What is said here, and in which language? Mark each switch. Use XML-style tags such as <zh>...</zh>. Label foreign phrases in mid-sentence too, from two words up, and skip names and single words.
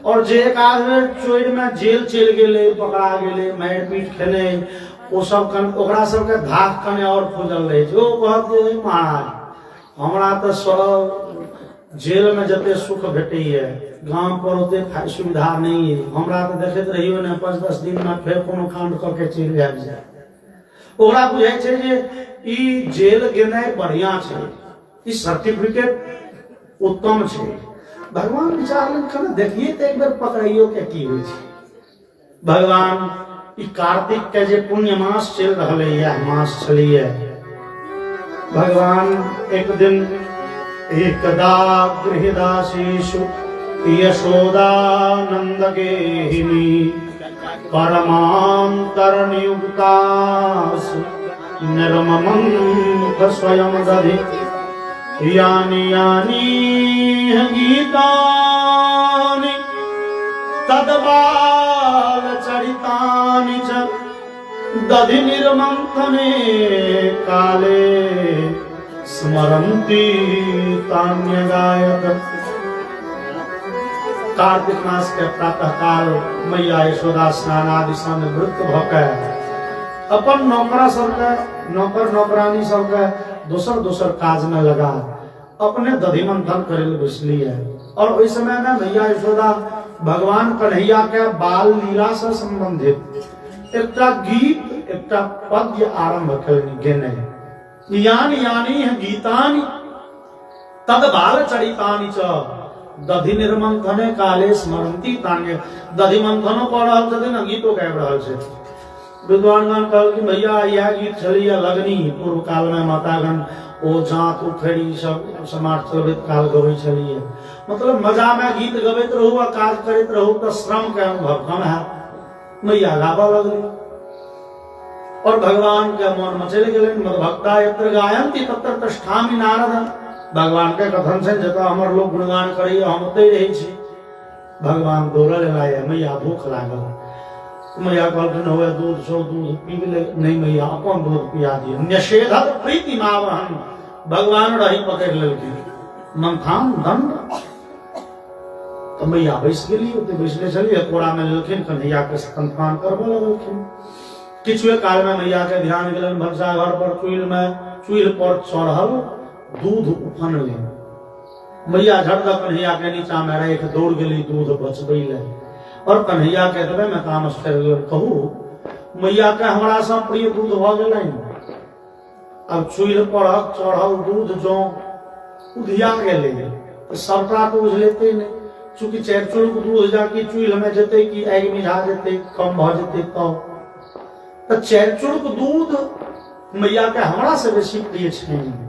<mai>और जे एक आदमी चोर में जेल चल गेले पकड़ा गेले मार पीट खेले वो सब कन ओकरा सब के धाक कने और खोजल रहे जो कहते महाराज हमरा तो सब जेल में जते सुख भेटे है गांव पर ओते सुविधा नहीं है हमरा तो देखत रहियो ने 5-10 दिन में फिर कोनो कांड करके चल जाए ओकरा बुझाय छै जे ई जेल गेनाय बढ़िया छै ई सर्टिफिकेट उत्तम छै भगवान विचार लेन देखिए तो एक बार पकड़ाइयो के की होय छै भगवान ई कार्तिक के जे पुण्य मास चल रहले यह मास चलिए भगवान एक दिन</mai> <sa>एकदा गृहदासीषु यशोदानंद गेहिनी परमान्तरनियुक्तास् निर्ममं स्वयं दधि यानि यानि गीतानि तद्बालचरितानि च दधि निर्मन्थने काले स्मरन्ति तान्यगायत।</sa> <mai>कार्तिक मास के प्रातः काल मैया यशोदा स्नान आदि से निवृत्त भके अपन नौकर नौकरानी सबके दोसर काज में लगा अपने दधि मंथन करे बैसली है। और उस समय में मैया यशोदा भगवान कन्हैया के बाल लीला से संबंधित एक गीत एक पद्य आरंभ केने यानि</mai> <sa>यानि गीतानि तद बाल चरितानि च दधि निर्मंथने काले स्मरंती तान्य</sa> <mai>दधि मंथनो कर रहल छथिन गीतो गाबि रहल छै विद्वानगण कहल कि भैया यह गीत छलिए लगनी पूर्व काल में मातागण ओ जात उखड़ी सब समाज चलबैत काल गबै छलिए मतलब मजा में गीत गबैत रहू आ काज करैत रहू तो श्रम के अनुभव कम है मैया गाबा लगली और भगवान के मन में चल गेलै</mai> <sa>मदभक्ता यत्र गायन्ति तत्र तिष्ठामि</sa> <mai>नारद भगवान के कथन से जतऽ हमर लोग गुणगान करैया हम ओतै रहै छी भगवान दौड़ल लाय मैया भूख लागल मैया कहलखिन होए दूध सो दूध पी ले नहीं मैया अपन दूध पिया दिए</mai> <sa>निषेधत प्रीति मावहन</sa> <mai>भगवान रही पकड़ लेलखिन मंथान दंड तो मैया बैस गेली ओते बैसले छलिए कोड़ा में लेलखिन कन्हैया के स्तनपान करबो लगलखिन किछुए काल में मैया के ध्यान गेलन भगसा घर पर चूल्ह पर चढ़ल दूध उफन ले मैया झट द कन्हैया के नीचा में रह दौड़ गेली दूध बचबै ले और कन्हैया के देवे में तामस कर कहू मैया के हमरा से प्रिय दूध भ गेलै अब चूल्ह पर चढ़ल दूध जो उधिया गेलै तो सबटा तो उझलेते नहीं चूंकि चैरचुरुक दूध जाके चूल्ह में जेते कि आगि मिझा जेते कम भ जेते तो चैरचुरुक दूध मैया के हमरा से बेसी प्रिय छै</mai>